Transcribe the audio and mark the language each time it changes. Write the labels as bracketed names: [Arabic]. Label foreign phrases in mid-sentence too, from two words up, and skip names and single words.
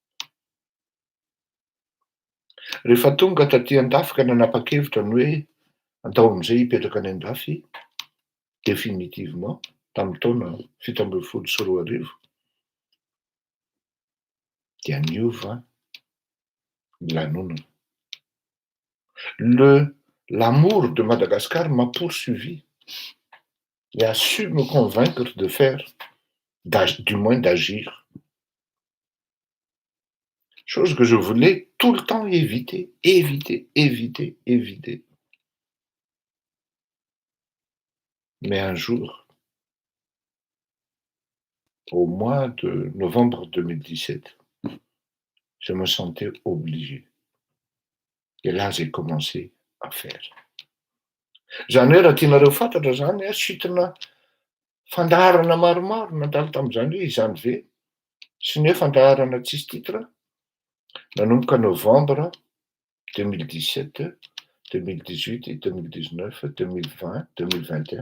[Malagasy] Rehefa tonga taty an-dafy ka nanapa-kevitra ny hoe andao am'izay hipetraka any an-dafy, définitivement tamin'ny taona 1970 dia niova ny lanonana. [French] L'amour de Madagascar m'a poursuivi et a su me convaincre de faire, du moins d'agir. Chose que je voulais tout le temps éviter. Mais un jour, au mois de novembre 2017, je me sentais obligé. Et là, j'ai commencé à faire. [Malagasy] Zany hoe raha tianareo fantatra zany a, sitrana fandaharana maromaro nandalo tamin'izany hoe izany ve sy ny hoe fandaharana tsisy titre nanomboka novembre 2017, 2018, 2019, 2020, 2021.